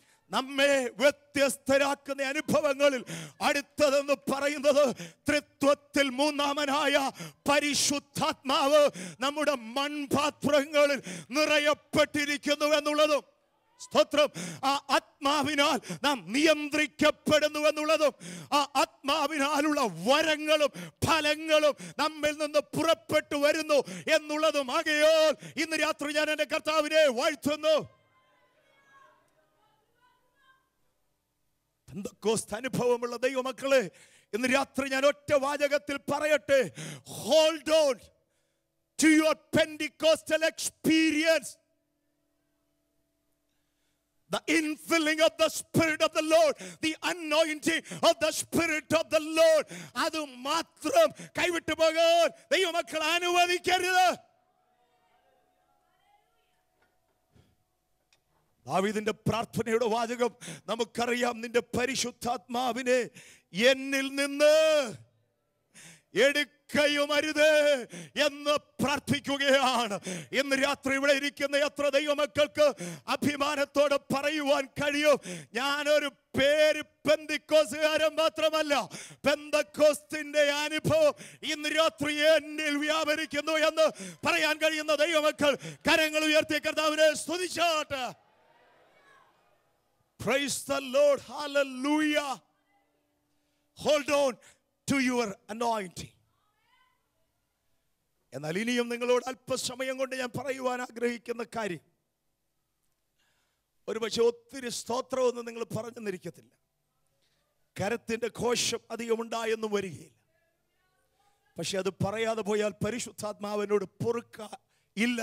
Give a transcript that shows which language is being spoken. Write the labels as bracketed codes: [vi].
[ml] നമ്മെ വ്യത്യസ്തരാക്കുന്ന അനുഭവങ്ങളിൽ അടുത്തതെന്ന് പറയുന്നത് ത്രിത്വത്തിൽ മൂന്നാമനായ പരിശുദ്ധാത്മാവ് നമ്മുടെ മൺപാത്രങ്ങളിൽ നിറയപ്പെട്ടിരിക്കുന്നു എന്നുള്ളതും, സ്തോത്രം, ആ ആത്മാവിനാൽ നാം നിയന്ത്രിക്കപ്പെടുന്നു എന്നുള്ളതും, ആ ആത്മാവിനാലുള്ള വരങ്ങളും ഫലങ്ങളും നമ്മിൽ നിന്ന് പുറപ്പെട്ടു വരുന്നു എന്നുള്ളതും ആകയാൽ ഇന്ന് രാത്രി ഞാൻ എൻ്റെ കർത്താവിനെ വാഴ്ത്തുന്നു. പെന്തക്കോസ്ത് അനുഭവമുള്ള ദൈവമക്കളെ, ഇന്ന് രാത്രി ഞാൻ ഒറ്റ വാചകത്തിൽ പറയട്ടെ, [en] Hold on to your pentecostal experience. The infilling of the Spirit of the Lord, the anointing of the Spirit of the Lord, [ml] അത് മാത്രം കൈവിട്ടു പോകാൻ ദൈവമക്കൾ അനുവദിക്കരുത്. ദാവീദിന്റെ പ്രാർത്ഥനയുടെ വാചകം നമുക്കറിയാം. നിന്റെ പരിശുദ്ധാത്മാവിനെ എന്നിൽ നിന്ന് എടുക്കയുമരുത് എന്ന് പ്രാർത്ഥിക്കുകയാണ്. ഇന്ന് രാത്രി ഇവിടെ ഇരിക്കുന്ന എത്ര ദൈവമക്കൾക്ക് അഭിമാനത്തോടെ പറയുവാൻ കഴിയും, ഞാനൊരു പേര് പെന്തക്കോസ്തുകാരൻ മാത്രമല്ല, പെന്തക്കോസ്തിന്റെ അനുഭവം ഇന്ന് രാത്രി എന്നിൽ വ്യാപരിക്കുന്നു എന്ന് പറയാൻ കഴിയുന്ന ദൈവമക്കൾ കരങ്ങൾ ഉയർത്തിയ കർത്താവിനെ സ്തുതിച്ചാട്ടെ. [en] Praise the Lord. Hallelujah. Hold on to your anointing. [ml] എന്നാൽ ഇനിയും നിങ്ങളോട് അല്പസമയം കൊണ്ട് ഞാൻ പറയുവാൻ ആഗ്രഹിക്കുന്ന കാര്യം, ഒരു പക്ഷെ ഒത്തിരി സ്തോത്രമൊന്നും നിങ്ങൾ പറഞ്ഞെന്നിരിക്കത്തില്ല, കരത്തിന്റെ ഘോഷം അധികം ഉണ്ടായെന്നും വരികയില്ല. പക്ഷെ അത് പറയാതെ പോയാൽ പരിശുദ്ധാത്മാവിനോട് പൊറുക്ക ഇല്ല.